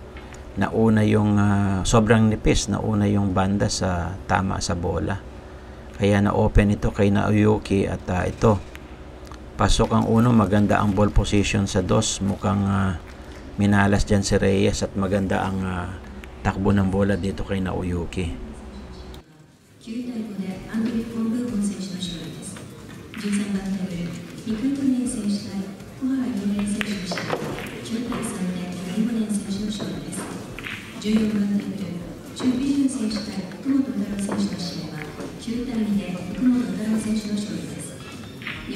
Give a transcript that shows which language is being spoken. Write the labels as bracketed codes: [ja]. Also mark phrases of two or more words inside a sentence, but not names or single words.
[tl] Nauna yung sobrang nipis. Nauna yung banda sa tama sa bola. Kaya na-open ito kay Naoyuki at ito. Pasok ang 1, maganda ang ball position sa 2. Mukhang minalas dyan si Reyes at maganda ang takbo ng bola dito kay Naoyuki. [ja] 9対5でアンドリュー・フォン・ブーボン選手の勝利です。13番テーブル、リクイトネン選手対小原雄連選手の試合、9対3でリモネン選手の勝利です。14 番テーブル、チュ・ビジュン選手対奥本太郎選手の試合は9対2で奥本太郎選手の勝利です。2